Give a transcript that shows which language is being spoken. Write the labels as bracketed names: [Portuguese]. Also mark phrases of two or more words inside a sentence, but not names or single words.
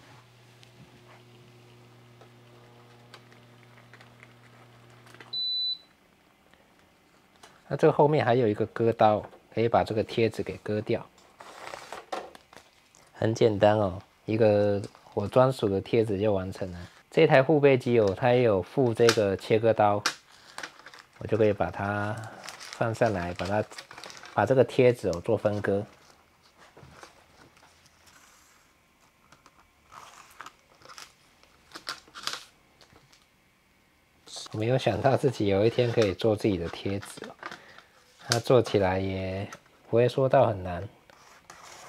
[Chinese] 那這個後面還有一個割刀，可以把這個貼紙給割掉。很簡單哦，一個我專屬的貼紙就完成了。這台護貝機哦，它也有附這個切割刀，我就可以把它放上來，把這個貼紙做分割。我沒有想到自己有一天可以做自己的貼紙，它做起來也不會說到很難。